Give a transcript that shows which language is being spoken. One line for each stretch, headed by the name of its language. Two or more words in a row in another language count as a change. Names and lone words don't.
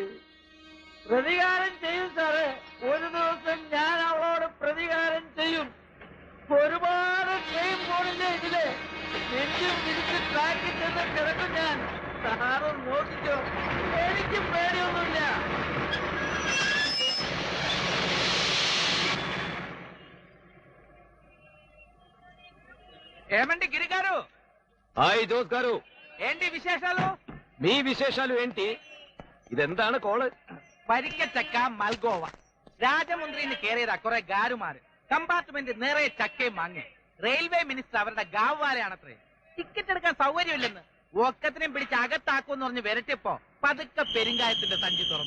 Malayalam: പ്രതികാരം ചെയ്യും സാറേ. ഒരു ദിവസം ഞാൻ അവളോട് പ്രതികാരം ചെയ്യും. ഒരുപാട് ട്രെയിൻ പോണില്ലേ ഇതില്. നെഞ്ചും വിരിച്ച് ട്രാക്കിൽ ചെന്ന് കിടക്കും ഞാൻ. സാറും നോക്കിക്കോ, എനിക്ക് പേടിയൊന്നുമില്ല.
Telugu: ఏమండి గిరిగారు? హాయ్ జోస్ గారు. ఏంటి విశేషాలు? మీ విశేషాలు ఏంటి?
Malayalam: ഇതെന്താണ് കോള്? പരിക്കച്ചക്ക മൽഗോവ. രാജമുന്ദ്രിന്ന് കയറിയതാ കുറെ ഗാരുമാര്. കമ്പാർട്ട്മെന്റ് നിറയെ ചക്കയും വാങ്ങി. റെയിൽവേ മിനിസ്റ്റർ അവരുടെ ഗാവുവാലയാണത്രേ. ടിക്കറ്റ് എടുക്കാൻ സൗകര്യമില്ലെന്ന് ഒക്കത്തിനെയും പിടിച്ച് അകത്താക്കുമെന്ന് പറഞ്ഞ് വരട്ടിയപ്പോ പതുക്കെ പെരുങ്കായത്തിന്റെ സഞ്ചി തുറന്നു.